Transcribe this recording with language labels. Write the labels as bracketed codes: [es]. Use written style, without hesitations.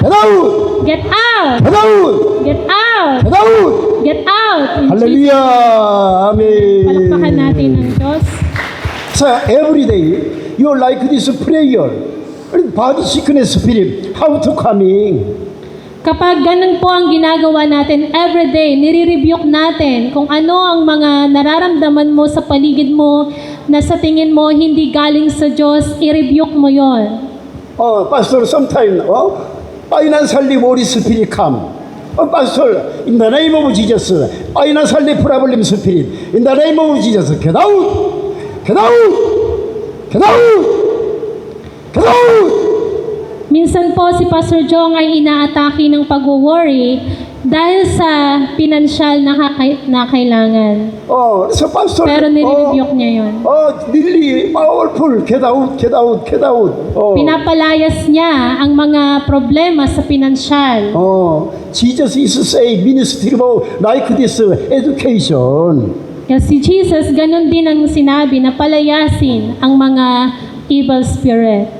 [en] Get out. Get out. Get out. Get out. Get out. Get out. In [ko] 할렐루야. [tl] Jesus, palakpakan [ko] 아멘. [tl] natin ang Diyos. [en] So every day you like this prayer. Body sickness spirit, how to coming? [tl] Kapag ganun po ang ginagawa natin everyday, nire-rebuke natin kung ano ang mga nararamdaman mo sa paligid mo na sa tingin mo hindi galing sa Diyos, i-rebuke mo yon. [en] Pastor, sometimes, financially worry spirit come. Pastor, in the name of Jesus, financially problem spirit, in the name of Jesus, get out, get out, get out, get out. [tl] Minsan po si Pastor Jong ay inaatake ng pag-worry dahil sa pinansyal na kailangan. [en] So Pastor, [tl] Pero nire-rebuke niya yon. [en] really powerful, get out, get out, get out. [tl] Pinapalayas niya ang mga problema sa pinansyal. [en] Jesus is say ministry like this education. [tl] Kasi Jesus, ganun din ang sinabi na palayasin ang mga evil spirit.